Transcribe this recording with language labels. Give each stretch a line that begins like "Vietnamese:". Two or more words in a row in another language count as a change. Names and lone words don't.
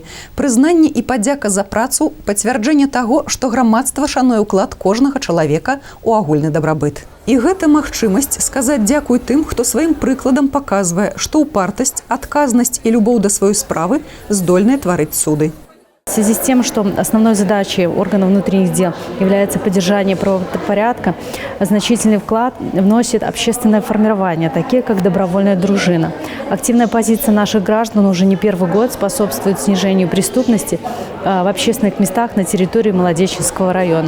Belarusian: Прызнанне і падзяка за працу – пацвярджэнне таго, што грамадства шануе ўклад кожнага чалавека ў агульны дабрабыт. І гэта магчымасць сказаць дзякуй тым, хто сваім прыкладам паказвае, што ўпартасць, адказнасць і любоў да сваёй справы здольныя тварыць цуды.
Russian: В связи с тем, что основной задачей органов внутренних дел является поддержание правопорядка, значительный вклад вносит общественное формирование, такие как добровольная дружина. Активная позиция наших граждан уже не первый год способствует снижению преступности в общественных местах на территории Маладеченского района.